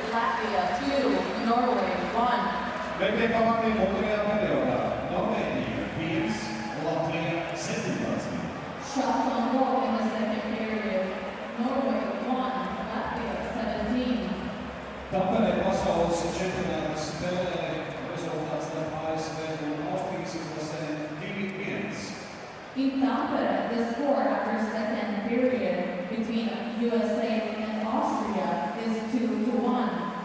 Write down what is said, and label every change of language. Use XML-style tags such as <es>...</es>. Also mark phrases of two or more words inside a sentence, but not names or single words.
<en>Latvia 2, Norway 1. Shots on goal in the second period. Norway 1, Latvia 17.</en> <lv>Tampere vasaus čempionāta spēlē rezultāts starp ASV un Austrijas izlasēm 2-1.</lv> <en>In Tampere, the score after second period between USA and Austria is 2-1.</en>